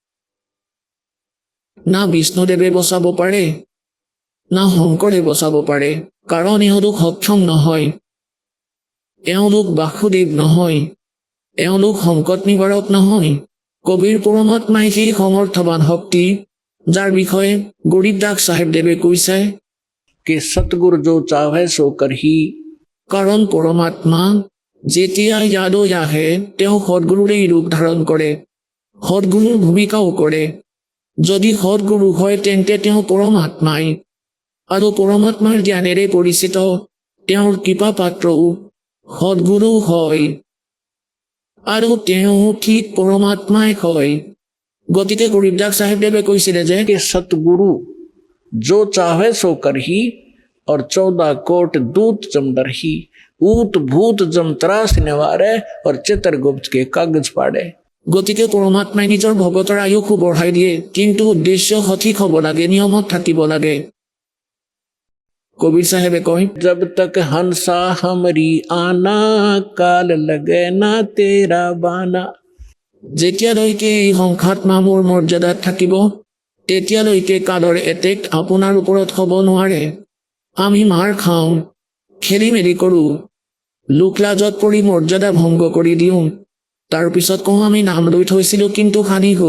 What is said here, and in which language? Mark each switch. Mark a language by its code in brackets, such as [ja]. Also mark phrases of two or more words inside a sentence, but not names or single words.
[as] না বিষ্ণুদেৱে বচাব পাৰে, না শংকৰে বচাব পাৰে, কাৰণ এওঁলোক সক্ষম নহয়, এওঁলোক বাসুদেৱ নহয়, এওঁলোক সংকট নিবাৰক নহয়। কবিৰ পৰমাত্মাই সেই সমৰ্থবান শক্তি, যাৰ বিষয়ে গৰীব দাস চাহেবদেৱে কৈছে [hi] कि सतगुरु जो चाहे सो कर ही। [as] কাৰণ পৰমাত্মা যেতিয়া ইয়ালৈ আহে তেওঁ সদগুৰুৰেই ৰূপ ধাৰণ কৰে, সদগুৰুৰ ভূমিকাও কৰে। যদি সদগুৰু হয় তেন্তে তেওঁ পৰমাত্মাই, আৰু পৰমাত্মাৰ জ্ঞানেৰে পৰিচিত তেওঁৰ কৃপা পাত্ৰও সদগুৰু হয়, আৰু তেওঁ ঠিক পৰমাত্মাই হয়। গতিকে গৰীব দাস চাহেবদেৱে কৈছিলে যে [hi] कि सतगुरु जो चाहे सो कर ही और 14 कोट दूत जमदर ही। ऊत भूत जम त्रास निवारे और चित्रगुप्त के कागज पाड़े। [as] গতিকে পৰমাত্মাই নিজৰ ভগতৰ আয়ুসো বঢ়াই দিয়ে, কিন্তু উদ্দেশ্য সঠিক হ'ব লাগে, নিয়মত থাকিব লাগে। কবিৰ চাহেবে কয় [hi] जब तक हंसा हमरी आना काल लगे ना तेरा बाना। [as] যেতিয়ালৈকে এই সংখ্যাত্মা মোৰ মৰ্যাদাত থাকিব, তেতিয়ালৈকে কালৰ এটেক আপোনাৰ ওপৰত হ'ব নোৱাৰে। আমি মাৰ খাওঁ, খেলি মেলি কৰোঁ, লোকলাজত পৰি মৰ্যাদা ভংগ কৰি দিওঁ, তাৰপিছত কওঁ আমি নাম লৈ থৈছিলোঁ কিন্তু হানি হ'ল।